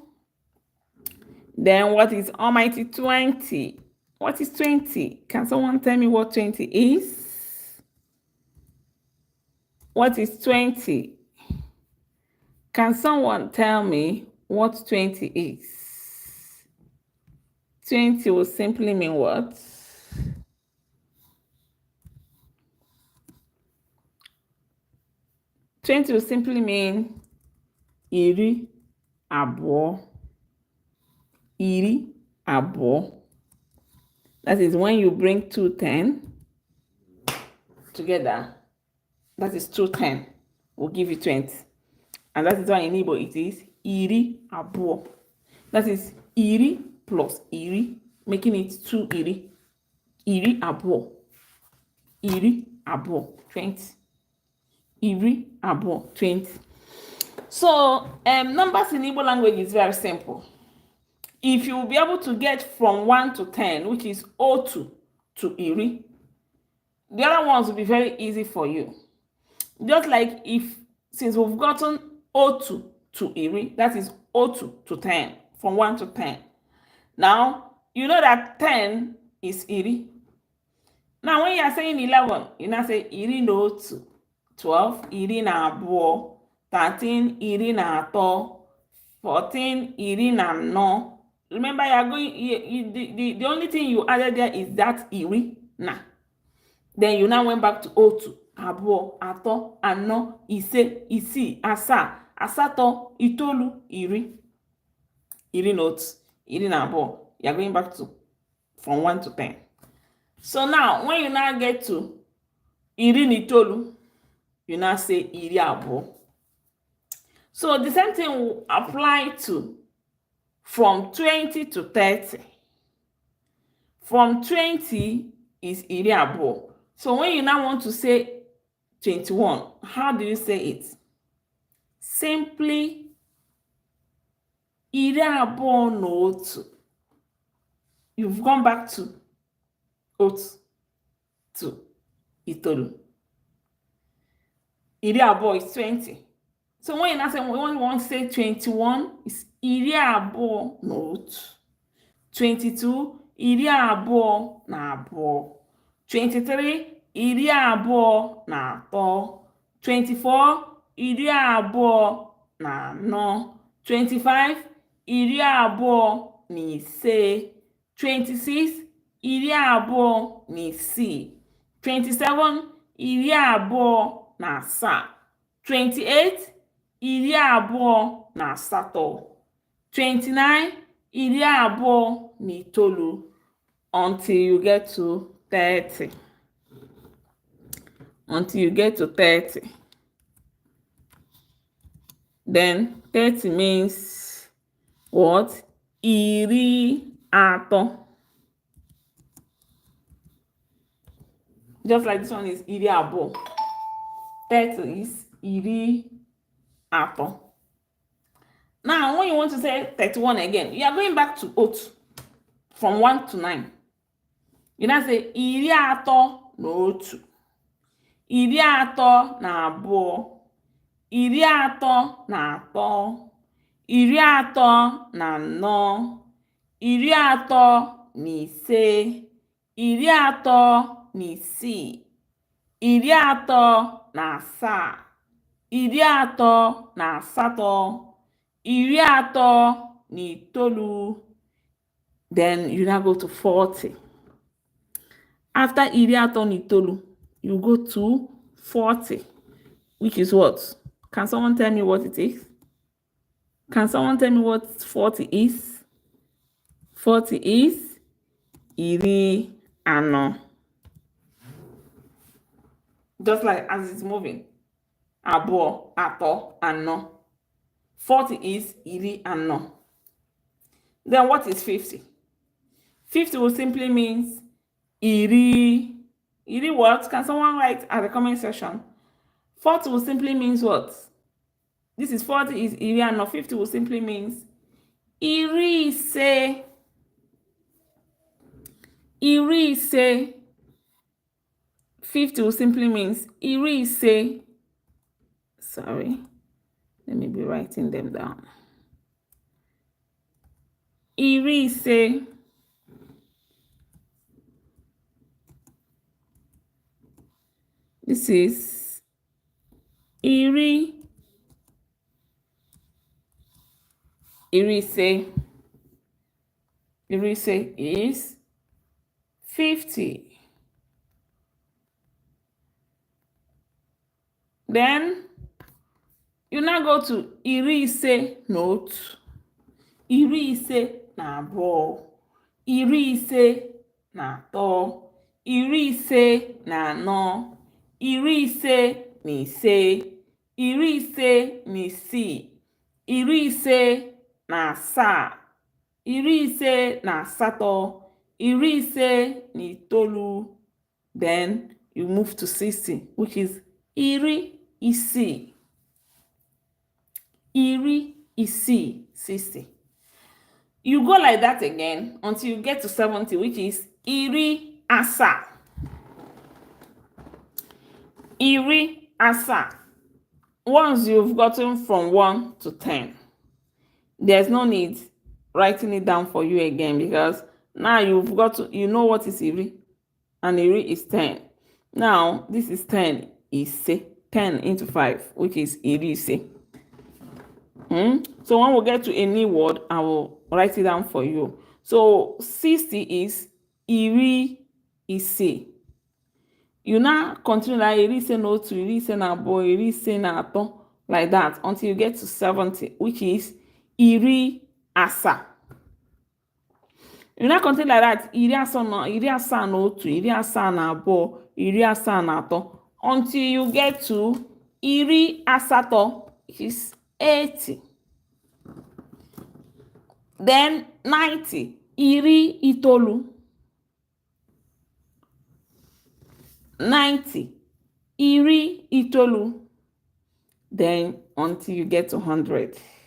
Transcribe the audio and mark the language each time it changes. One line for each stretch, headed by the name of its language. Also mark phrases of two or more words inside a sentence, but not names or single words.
English: Then what is almighty 20? What is 20? Can someone tell me what 20 is? What is 20? Can someone tell me what 20 is? 20 will simply mean what? 20 will simply mean
Igbo: iri abụọ. Iri abụọ.
English: That is when you bring 210 together. That is 210. We'll give you 20. And that is why in Igbo it is
Igbo: iri abụọ.
English: That is iri plus iri, making it 2 iri.
Igbo: Iri abụọ. Iri abụọ, 20. Iri abụọ, 20.
English: So numbers in Igbo language is very simple. If you will be able to get from 1 to 10, which is otu to iri, the other ones will be very easy for you. Just like since we've gotten otu to iri, that is otu to 10, from 1 to 10. Now, you know that 10 is iri. Now, when you are saying 11, you now say
Igbo: iri na otu,
English: 12,
Igbo: iri na abụọ,
English: 13,
Igbo: iri na atọ,
English: 14,
Igbo: iri na anọ.
English: Remember, you are going. The only thing you added there is that
Igbo: iri na.
English: Then you now went back to
Igbo: otu, abụọ, atọ, anọ, ise, isii, asaa, asatọ, itoolu, iri. Iri na otu, iri na abụọ.
English: You are going back to from 1 to 10. So now, when you now get to
Igbo: iri na itoolu,
English: you now say
Igbo: iri abụọ.
English: So the same thing will apply to from 20 to 30. From 20 is
Igbo: iri abụọ.
English: So when you now want to say 21, how do you say it?
Igbo: Simply iri abụọ na otu.
English: You've gone back to otu to itoolu.
Igbo: Iri abụọ
English: is 20. So when you now say, when you want to say 21, it's
Igbo: iri abụọ na otu. 22, iri abụọ na abụọ. 23, iri abụọ na atọ. 24, iri abụọ na anọ. 25, iri abụọ na ise. 26, iri abụọ na isii. 27, iri abụọ na asaa. 28, iri abụọ na asatọ. 29, iri abụọ na itoolu,
English: until you get to 30. Until you get to 30. Then 30 means what?
Igbo: Iri atọ.
English: Just like this one is
Igbo: iri abụọ. 30 is iri atọ.
English: Now, when you want to say 31 again, you are going back to otu from 1 to 9. You now say
Igbo: iri atọ na otu. Iri atọ na abụọ. Iri atọ na atọ. Iri atọ na anọ. Iri atọ na ise. Iri atọ na isii. Iri atọ na asaa. Iri atọ na asatọ. Iri atọ na itoolu.
English: Then you now go to 40. After
Igbo: iri atọ na itoolu,
English: you go to 40, which is what? Can someone tell me what it is? Can someone tell me what 40 is?
Igbo: 40 is iri anọ.
English: Just like as it's moving.
Igbo: Abụọ, atọ, anọ. 40 is iri anọ.
English: Then what is 50? 50 will simply means iri. Iri what? Can someone write at the comment section? 40 will simply means what? This is 40 is
Igbo: iri anọ.
English: 50 will simply means
Igbo: iri ise. Iri ise.
English: 50 will simply means
Igbo: iri ise.
English: Sorry. Let me be writing them down.
Igbo: Iri ise.
English: This is iri, irise is 50. Then you now go to irise note.
Igbo: Irise na abụọ, irise na atọ, irise na anọ, irise na ise, irise na isii, irise na asaa, irise na asatọ, irise na itoolu.
English: Then you move to 60, which is
Igbo: iri isii. Iri isii, 60.
English: You go like that again until you get to 70, which is
Igbo: iri asa. Iri asa.
English: Once you've gotten from 1 to 10, there's no need writing it down for you again, because now you've got to, you know what is iri, and iri is 10. Now this is 10, is 10 into 5, which is
Igbo: iri ise.
English: So when we get to a new word, I will write it down for you. So 60 is
Igbo: iri ise.
English: You now continue like
Igbo: iri ise na otu, iri ise na abụọ, iri ise na atọ,
English: like that until you get to 70, which is
Igbo: iri asa.
English: You now continue like that,
Igbo: iri asa na otu, iri asa na abụọ, iri asa na atọ,
English: until you get to
Igbo: iri asatọ,
English: which is 80. Then 90,
Igbo: iri itoolu. 90, iri itoolu.
English: Then until you get to 100.